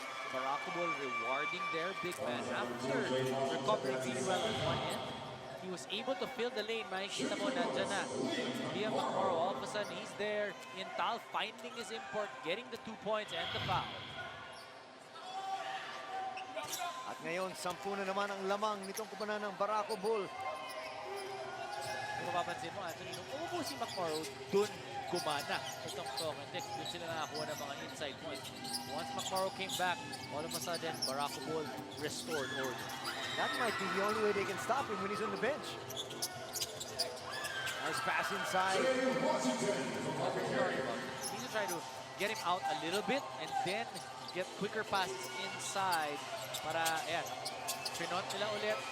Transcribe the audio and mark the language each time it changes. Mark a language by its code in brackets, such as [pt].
[en] Barako rewarding their big man after recovering really well on one end. He was able to fill the lane. [tl] Makikita mo, nandyan na. [en] Liam McMorrow, all of a sudden, he's there. Intal finding his import, getting the 2 points and the foul. [tl] At ngayon, 10 na naman ang lamang nitong kubanan ng Barako Bull. Kung mapapansin mo, Anthony, nung umupo si McMorrow, dun gumana itong [en] talk and text. [tl] Dun sila nakakuha ng mga inside points. [en] Once McMorrow came back, all of a sudden, Barako Bull restored order. That might be the only way they can stop him when he's on the bench. Nice pass inside. What we're talking about. Need to try to get him out a little bit and then get quicker passes inside [tl] para, ayan, pinot nila ulit.